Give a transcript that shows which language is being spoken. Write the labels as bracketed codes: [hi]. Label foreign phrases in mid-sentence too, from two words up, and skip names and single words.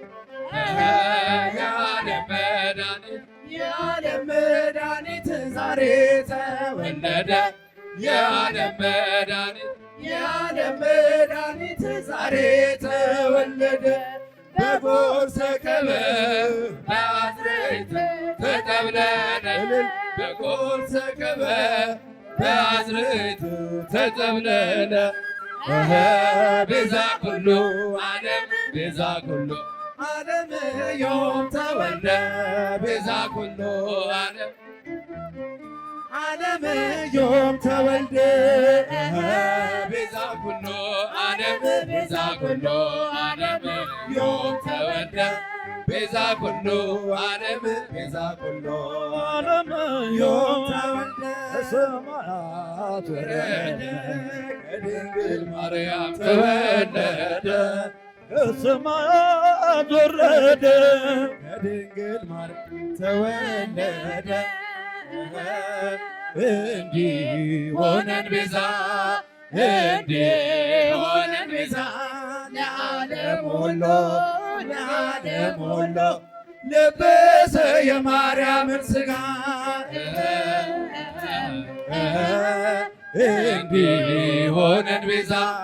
[am] የዓለም መድኃኒት የዓለም መድኃኒት ዛሬ ተወለደ የዓለም መድኃኒት የዓለም መድኃኒት ዛሬ ተወለደ [gez] በጎርሰከበ በአዝርዕት ተጠብለነ በጎርሰከበ በአዝርዕት ተጠብለነ ቤዛ ኩሉ ዓለም ቤዛ ኩሉ ዓለም ዮም ተወልደ ቤዛ ኩሉ ዓለም ዓለም ዮም ተወልደ ቤዛ ኩሉ ዓለም ቤዛ ኩሉ ዓለም ዮም ተወልደ ቤዛ ኩሉ ዓለም ቤዛ ኩሉ ዓለም ዮም ተወልደ [am] ከሰማያት ወረደ ከድንግል ማርያም ተወለደ ከሰማያት ወረደ ከድንግል ማርያም ተወለደ እንዲሆነን ቤዛ እንዲሆነን ቤዛ ለዓለም ሁሉ ለዓለም ሁሉ ለበሰ የማርያምን ሥጋ እንዲሆነን ቤዛ